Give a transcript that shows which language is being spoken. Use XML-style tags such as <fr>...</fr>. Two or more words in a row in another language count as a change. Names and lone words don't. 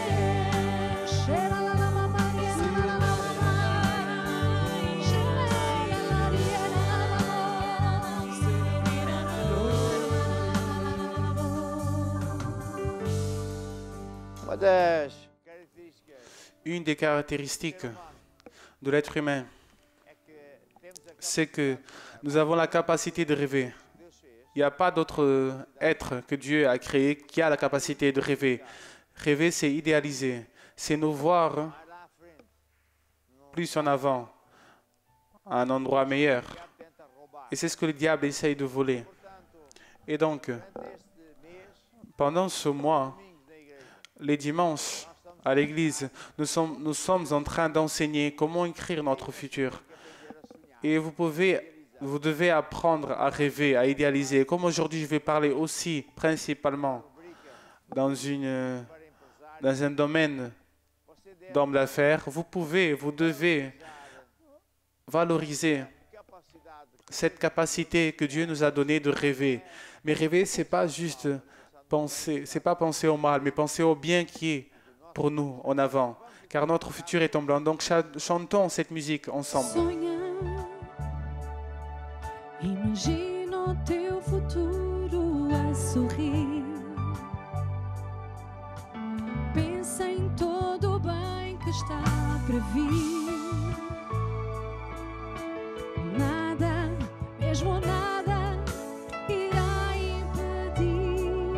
<pt>Uma das características</pt> <fr>Une des caractéristiques de l'être humain,</fr> <pt>é que temos a</pt> <fr>c'est que nous avons la capacité de rêver.</fr> <pt>que Deus fez.</pt> <fr>Il n'y a pas d'autre être que Dieu a créé qui a la capacité de rêver. Rêver, c'est idéaliser. C'est nous voir</fr> <pt>Vai lá à frente.</pt> <fr>plus en avant, à un endroit meilleur.</fr> <pt>O diabo tenta roubar.</pt> <fr>Et c'est ce que le diable essaye de voler.</fr> <pt>Portanto,</pt> <fr>Et donc,</fr> <pt>durante este mês,</pt> <fr>pendant ce mois,</fr> <pt>domingos na igreja,</pt> <fr>les dimanches, à l'église, nous sommes en train d'enseigner comment écrire notre futur. Et vous devez apprendre à rêver, à idéaliser. Comme aujourd'hui, je vais parler aussi principalement dans un domaine</fr> <pt>você deve</pt> <fr>d'homme d'affaires. Vous devez valoriser</fr> <pt>capacidade</pt> <fr>cette capacité que Dieu nous a donnée de rêver. Mais rêver, c'est pas juste penser, c'est pas penser au mal, mais penser au bien qui est pour nous en avant. Car notre futur est en blanc. Donc chantons cette musique ensemble.</fr> <pt>Sonha, imagina o teu futuro a sorrir. Pensa em todo o bem que está para vir. Nada, mesmo nada, irá impedir.</pt>